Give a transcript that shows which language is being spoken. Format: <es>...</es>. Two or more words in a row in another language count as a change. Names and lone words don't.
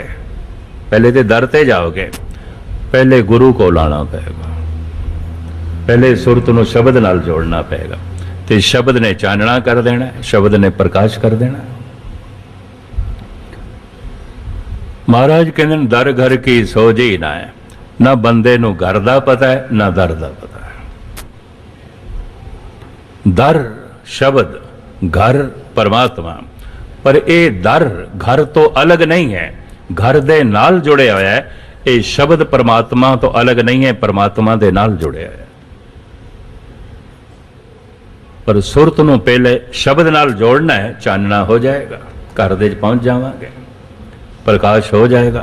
<pa>ਪਹਿਲੇ ਤੇ ਦਰ ਤੇ ਜਾਓਗੇ, ਪਹਿਲੇ ਗੁਰੂ ਕੋਲ ਆਉਣਾ ਪਏਗਾ, ਪਹਿਲੇ ਸੁਰਤ ਨੂੰ ਸ਼ਬਦ ਨਾਲ ਜੋੜਨਾ ਪਏਗਾ। ਤੇ ਸ਼ਬਦ ਨੇ ਚਾਨਣਾ ਕਰ ਦੇਣਾ, ਸ਼ਬਦ ਨੇ ਪ੍ਰਕਾਸ਼ ਕਰ ਦੇਣਾ। ਮਹਾਰਾਜ ਕਹਿੰਦੇ ਦਰ ਘਰ ਕੀ ਸੋਝੀ ਨਾ ਹੈ, ਨਾ ਬੰਦੇ ਨੂੰ ਘਰ ਦਾ ਪਤਾ ਹੈ ਨਾ ਦਰ ਦਾ ਪਤਾ ਹੈ। ਦਰ ਸ਼ਬਦ, ਘਰ ਪਰਮਾਤਮਾ, ਪਰ ਯਹ ਦਰ ਘਰ ਤੋ ਅਲੱਗ ਨਹੀਂ ਹੈ, ਘਰ ਦੇ ਨਾਲ ਜੁੜੇ ਹੋਇਆ ਹੈ। ਯੇ ਸ਼ਬਦ ਪਰਮਾਤਮਾ ਤੋ ਅਲੱਗ ਨਹੀਂ ਹੈ, ਪਰਮਾਤਮਾ ਦੇ ਨਾਲ ਜੁੜੇ ਹੈ। ਪਰ ਸੁਰਤ ਨੂੰ ਪਹਿਲੇ ਸ਼ਬਦ ਨਾਲ ਜੋੜਨਾ ਹੈ, ਚਾਨਣਾ ਹੋ ਜਾਏਗਾ, ਘਰ ਦੇ ਪਹੁੰਚ ਜਾਵਾਂਗੇ, ਪ੍ਰਕਾਸ਼ ਹੋ ਜਾਏਗਾ।</pa>